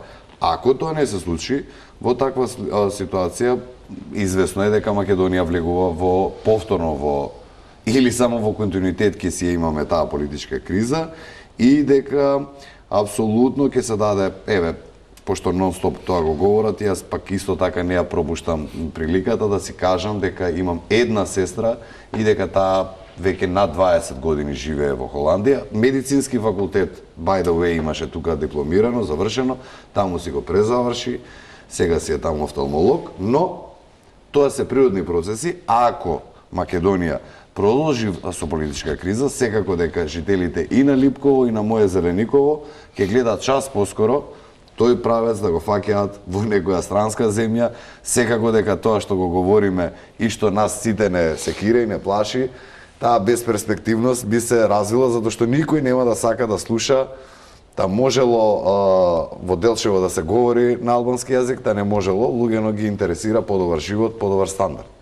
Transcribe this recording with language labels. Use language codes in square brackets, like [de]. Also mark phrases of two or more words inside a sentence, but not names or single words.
[mk] Ако тоа не се случи, во таква ситуација известно е дека Македонија влегува повторно во или само во континуитет ќе си имаме таа политичка криза и дека апсолутно ќе се даде, пошто нон-стоп тоа го говорат, јас пак исто така не ја пропуштам приликата да си кажам дека имам една сестра и дека таа веќе над 20 години живее во Холандија. Медицински факултет, [en] by the way, [mk] имаше тука дипломирано, завршено, таму си го презаврши, сега си е таму офталмолог, но тоа се природни процеси. Ако Македонија продолжи со политичка криза, секако дека жителите и на Липково и на Моје Зелениково ќе гледат час поскоро тој правец да го фаќаат во некоја странска земја, секако дека тоа што го говориме и што нас сите не секира и не плаши, таа безперспективност би се развила затоа што никој нема да сака да слуша та можело во Делчево да се говори на албански јазик, та не можело, луѓето ги интересира подобар живот, подобар стандард.